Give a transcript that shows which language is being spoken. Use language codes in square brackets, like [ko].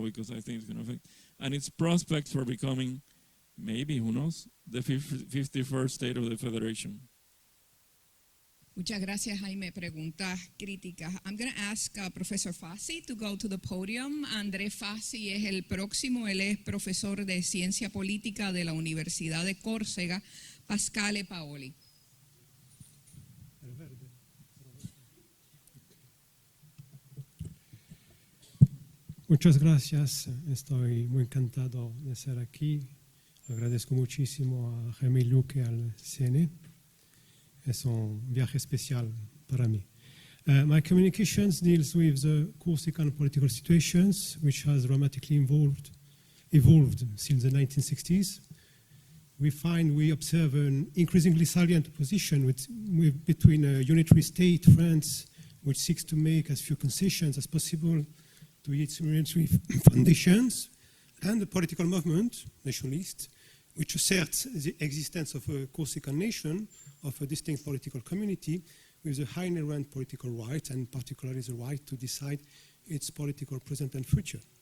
[en] Because I think it's going to affect, and its prospects for becoming, maybe, who knows, the 51st state of the Federation. [es] Muchas gracias, Jaime. Preguntas críticas. [en] I'm going to ask Professor Fassi to go to the podium. [es] André Fassi es el próximo. Él es profesor de Ciencia Política de la Universidad de Córcega, Pascale Paoli. Muchas gracias. Estoy muy encantado de estar aquí. Agradezco muchísimo a Jaime Luque, al CNE. Es un viaje especial para mí. [en] My communications deals with the Corsican political situations, which has dramatically evolved since the 1960s. We observe an increasingly salient opposition between a unitary state, France, which seeks to make as few concessions as possible to its unitary foundations, and the political movement, nationalist, which asserts the existence of a Corsican nation, of a distinct political community with a high inherent political right, and particularly the right to decide its political present and future.